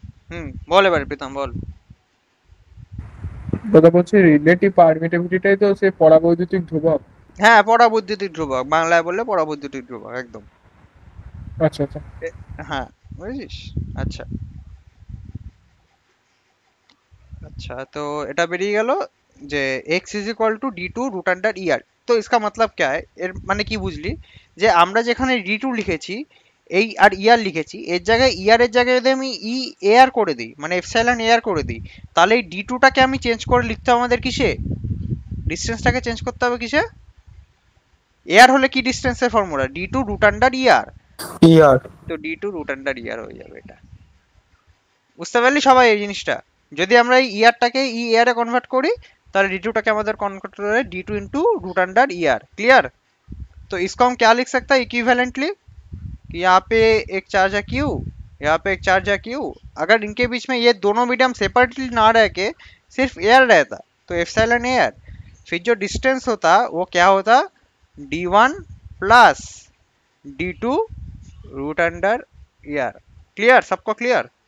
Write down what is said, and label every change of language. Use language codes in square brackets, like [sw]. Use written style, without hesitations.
[bn] হুম, বল এবার প্রীতম, বল। দাদা বলছি রিলেটিভ পারমিটেবিলিটিটাই তো সে পরাবৈদ্যুতিক ধ্রুবক। হ্যাঁ, পরাবৈদ্যুতিক ধ্রুবক, বাংলায় বললে পরাবৈদ্যুতিক ধ্রুবক, একদম। আচ্ছা আচ্ছা, হ্যাঁ, বুঝেছিস। আচ্ছা [hi] अच्छा, तो [bn] এটা বেরিয়ে গেল যে x is equal to d2 root under er। [hi] तो इसका मतलब क्या है, [bn] এর মানে কি বুঝলি, যে আমরা যেখানে d2 লিখেছি এই আর er লিখেছি, এর জায়গায় er এর জায়গায় যদি আমি ই ar করে দিই, মানে এপসাইলন ar করে দিই, তাহলে এই d2 টাকে আমি চেঞ্জ করে লিখতে হবে আমাদের কিসে, ডিসটেন্সটাকে চেঞ্জ করতে হবে কিসে, ar হলে কি ডিসটেন্সের formula, d2 root under er। ইয়ার তো d2 रूट अंडर er হয়ে যাবে। এটা বুঝতে পারলি সবাই এই জিনিসটা? যদি আমরা এই ইয়ারটাকে ই এর এ কনভার্ট করি, তাহলে d2টাকে আমাদের [hi] कन्वर्ट कर रहे [bn] d2 into root under er। [en] Clear? [hi] तो इसको हम क्या लिख सकते हैं इक्विवेलेंटली, कि यहाँ पे एक चार्ज है q, यहाँ पे एक चार्ज है q, अगर इनके बीच में ये दोनों मीडियम सेपरेटली ना रह के सिर्फ एयर रहता, तो एप्सिलॉन एयर, फिर जो डिस्टेंस होता वो क्या होता, d1 plus d2 root under er। Clear? सबको क्लियर?